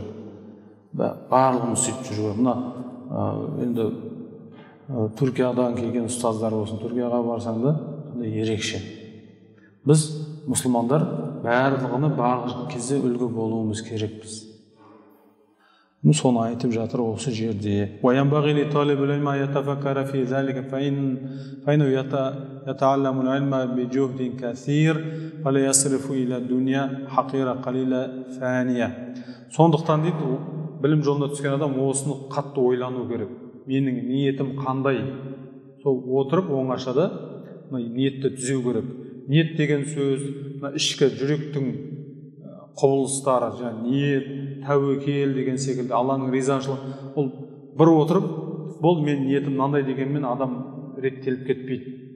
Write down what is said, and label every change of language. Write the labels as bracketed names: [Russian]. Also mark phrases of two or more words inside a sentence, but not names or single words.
[Kazakh] Барлығымыз сөйтіп жүру керек. Мына енді Түркиядан келген ұстаздар болсын, Түркияға барсаң да сондай ерекше. Біз мұсылмандар барлығына барлық кезде үлгі болуымыз керекпіз. Соны айтып жатыр осы жерде. [Arabic] وَيَنْبَغِي لِطَالِبِ الْعِلْمِ أَنْ يَتَفَكَّرَ فِي ذَلِكَ فَإِنَّهُ يَتَعَلَّمُ الْعِلْمَ بِجُهْدٍ كَثِيرٍ وَلَا يَصْرِفُ إِلَى الدُّنْيَا حَقِيرًا قَلِيلًا فَانِيًا. [Kazakh] Сондықтан дейді, білім жолына түскен адам осыны қатты ойлану керек. Менің ниетім қандай? Сол отырып оңашада ниетті түзеу керек. Ниет деген сөз, ішкі жүректің құбылыстары, ниет, тәуекел деген секілді, Алланың ризашылығы, ол бір отырып, бұл мен ниетім мынандай дегенмен адам реттеліп кетпейді.